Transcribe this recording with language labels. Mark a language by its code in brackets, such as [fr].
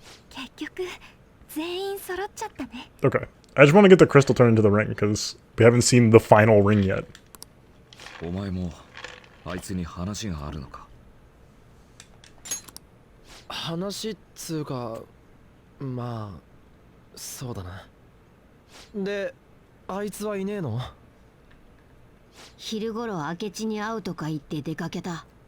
[ja] 結局全員揃っちゃったね。 [en] Okay. I just want to get the crystal turned into the ring, because we haven't seen the final ring yet. [ja] お前もあいつに話があるのか。話っつうか、まあそうだな。で、あいつはいねえの？昼頃明智に会うとか言って出かけた。